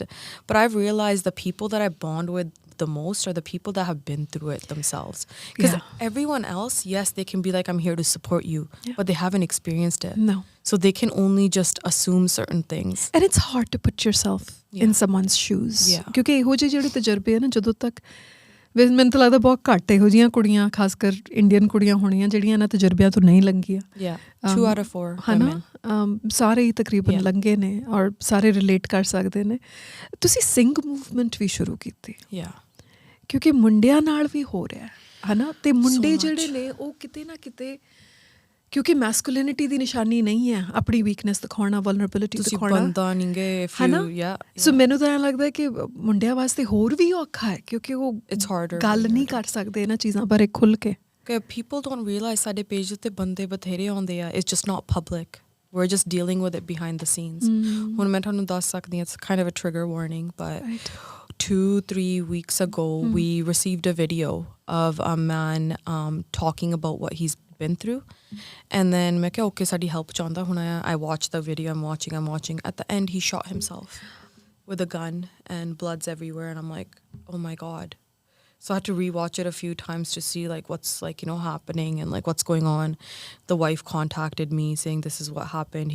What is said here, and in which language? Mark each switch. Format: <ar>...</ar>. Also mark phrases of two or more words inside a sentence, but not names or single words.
<en>But I've realized the people that I bond with the most are the people that have been through it themselves. Because everyone else, yes, they can be like, I'm here to support you, but they haven't experienced it. No. So they can only just assume certain things. And it's hard to put yourself in someone's shoes.</en> <pa>ਕਿਉਂਕਿ ਇਹੋ ਜਿਹੇ ਜਿਹੜੇ ਤਜਰਬੇ ਆ ਨਾ, ਜਦੋਂ ਤੱਕ ਮੈਨੂੰ ਤਾਂ ਲੱਗਦਾ ਬਹੁਤ ਘੱਟ ਇਹੋ ਜਿਹੀਆਂ ਕੁੜੀਆਂ, ਖਾਸ ਕਰ ਇੰਡੀਅਨ ਕੁੜੀਆਂ ਹੋਣੀਆਂ ਜਿਹੜੀਆਂ ਇਹਨਾਂ ਤਜਰਬਿਆਂ ਤੋਂ ਨਹੀਂ ਲੰਘੀਆਂ.</pa> <en>2 out of 4 women.</en> <pa>ਸਾਰੇ ਹੀ ਤਕਰੀਬਨ ਲੰਘੇ ਨੇ ਔਰ ਸਾਰੇ ਰਿਲੇਟ ਕਰ ਸਕਦੇ ਨੇ. ਤੁਸੀਂ ਸਿੰਘ ਮੂਵਮੈਂਟ ਵੀ ਸ਼ੁਰੂ ਕੀਤੀ, ਕਿਉਂਕਿ ਮੁੰਡਿਆਂ ਨਾਲ ਵੀ ਹੋ ਰਿਹਾ ਹੈ ਨਾ, ਤੇ ਮੁੰਡੇ ਜਿਹੜੇ ਨੇ ਉਹ ਕਿਤੇ ਨਾ ਕਿਤੇ, ਕਿਉਂਕਿ ਮੈਸਕੁਲਿਨਿਟੀ ਦੀ ਨਿਸ਼ਾਨੀ ਨਹੀਂ ਹੈ ਆਪਣੀ ਵੀਕਨੈਸ ਦਿਖਾਉਣਾ, ਵਲਨਰੇਬਿਲਿਟੀ ਦਿਖਾਉਣਾ, ਹੈ ਨਾ. ਸੋ ਮੈਨੂੰ ਤਾਂ ਐਂ ਲੱਗਦਾ ਕਿ ਮੁੰਡਿਆਂ ਵਾਸਤੇ ਹੋਰ ਵੀ ਔਖਾ ਹੈ, ਕਿਉਂਕਿ ਉਹ ਗੱਲ ਨਹੀਂ ਕਰ ਸਕਦੇ ਇਹਨਾਂ ਚੀਜ਼ਾਂ ਬਾਰੇ ਖੁੱਲ੍ਹ ਕੇ.</pa> <en>People don't realize</en> <pa>ਸਾਡੇ ਪੇਜ ਉੱਤੇ ਬੰਦੇ ਬਥੇਰੇ ਆਉਂਦੇ ਆ.</pa> <en>It's just not public. We're just dealing with it behind the scenes.</en> <pa>ਹੁਣ ਮੈਂ ਤੁਹਾਨੂੰ ਦੱਸ ਸਕਦੀ ਹਾਂ,</pa> <en>it's kind of a trigger warning, but 2-3 weeks ago we received a video of a man talking about what he's been through, and then</en> <pa>ਮੈਂ ਕਿਹਾ</pa> <en>okay,</en> <pa>ਸਾਡੀ help ਚਾਹੁੰਦਾ ਹੁਣ ਆ.</pa> <en>I watched the video. I'm watching. At the end he shot himself with a gun and blood's everywhere, and I'm like, oh my God. So I had to rewatch it a few times to see like what's like, you know, happening and like what's going on. The wife contacted me saying this is what happened.</en>